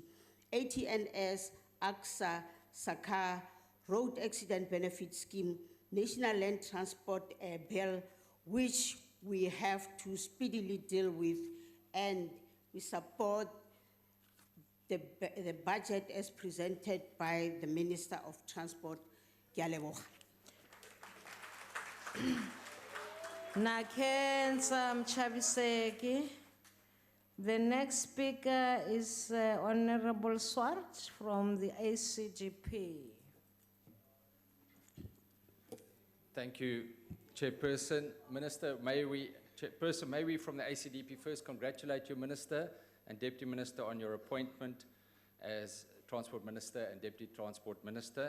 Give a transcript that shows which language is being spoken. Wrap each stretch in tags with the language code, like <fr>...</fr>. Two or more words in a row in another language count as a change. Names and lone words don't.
<en>ATNS, AXA, SACA, Road Accident Benefit Scheme, National Land Transport Bill, which we have to speedily deal with, and we support the budget as presented by the Minister of Transport,</en> <tn>Ke a leboga.</tn> <ts>Nakhensa Mchabiseki.</ts> <en>The next speaker is Honorable Swart from the ACDP. Thank you, Chairperson. Chairperson, may we from the ACDP first congratulate you, Minister and Deputy Minister, on your appointment as Transport Minister and Deputy Transport Minister.</en>